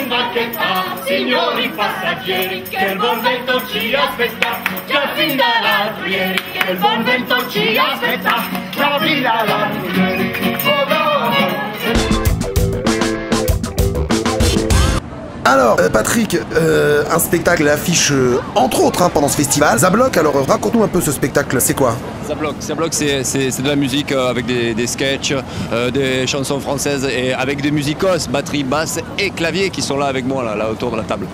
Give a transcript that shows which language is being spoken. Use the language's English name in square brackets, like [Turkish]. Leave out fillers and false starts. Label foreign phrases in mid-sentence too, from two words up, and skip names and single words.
[Italian] marchetta, signori passeggeri, che il buon vento ci aspetta, già fin dall'altro ieri, che il buon vento ci aspetta, già fin dall'altro ieri. [French] Alors, Patrick, un spectacle affiche entre autres pendant ce festival. Zablock, alors raconte-nous un peu ce spectacle, c'est quoi? Zablock, c'est de la musique avec des sketchs, des chansons françaises et avec des musicos, batterie, basse et clavier qui sont là avec moi, là autour de la table.